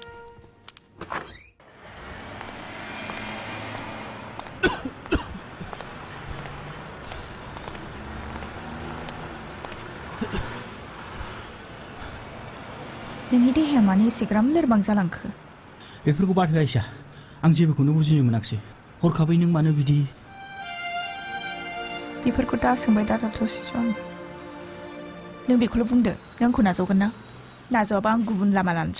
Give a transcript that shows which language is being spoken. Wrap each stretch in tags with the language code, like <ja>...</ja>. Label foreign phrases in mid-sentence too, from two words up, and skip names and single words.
<brx>नोंनि देहाया मानो एसेग्राम लोरबां जालांखो बेफोरखौ बाद हो आयशा आं जेबोखौनो बुजिनो मोनाखिसै हरखाबै नों मानो बिदि बेफोरखौ दा सोंबाय दा थाथ'सै जन नों बेखौल' बुंदो नों आंखौ नाजावगोन ना नाजावाबा आं गुबुन लामा लानोसै</brx>